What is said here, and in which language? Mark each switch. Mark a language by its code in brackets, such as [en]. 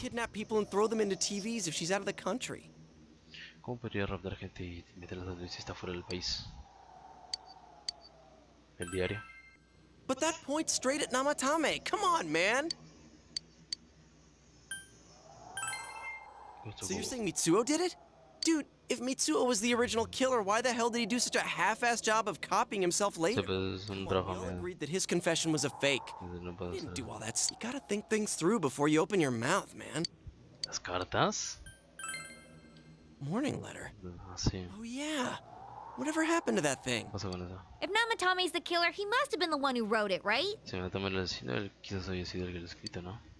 [en] kidnap people and throw them into TVs if she's out of the country? [es] ¿Cómo podría raptar gente y meterlas donde si está fuera del país? El diario. [en] But that points straight at Namatame. Come on, man. So you're saying Mitsuo did it? Dude, if Mitsuo was the original killer, why the hell did he do such a half-assed job of copying himself later? We all agreed that his confession was a fake. He didn't do all that. You gotta think things through before you open your mouth, man. [es] ¿Las cartas? [en] Morning letter. [es] Ah, sí. [en] Oh yeah. Whatever happened to that thing? [es] ¿Qué pasó con eso? [en] If Namatame's the killer, he must have been the one who wrote it, right? [es] Si Namatame el asesino, él quizás haya sido el que lo ha escrito, ¿no?